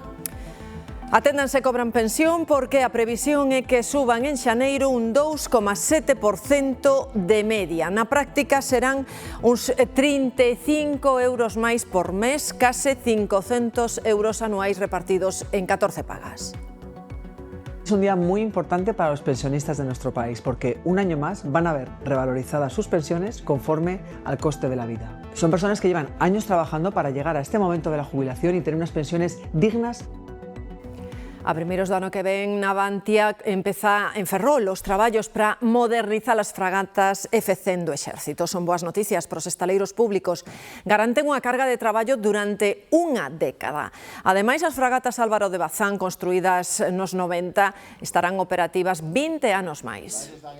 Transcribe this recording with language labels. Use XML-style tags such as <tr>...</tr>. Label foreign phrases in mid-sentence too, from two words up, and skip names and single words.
<gl>Aténdanse, cobran pensión porque a previsión é que suban en xaneiro un 2,7% de media. Na práctica serán uns 35 euros máis por mes, case 500 euros anuais repartidos en 14 pagas.</gl> <es>Es un día muy importante para los pensionistas de nuestro país porque un año más van a ver revalorizadas sus pensiones conforme al coste de la vida. Son personas que llevan años trabajando para llegar a este momento de la jubilación y tener unas pensiones dignas.</es> <gl>A primeiros do ano que ven, Navantia empeza en Ferrol os traballos para modernizar as fragatas F-100 do Exército. Son boas noticias para os estaleiros públicos. Garanten unha carga de traballo durante unha década. Ademais, as fragatas Álvaro de Bazán, construídas nos 90, estarán operativas 20 anos máis.</gl>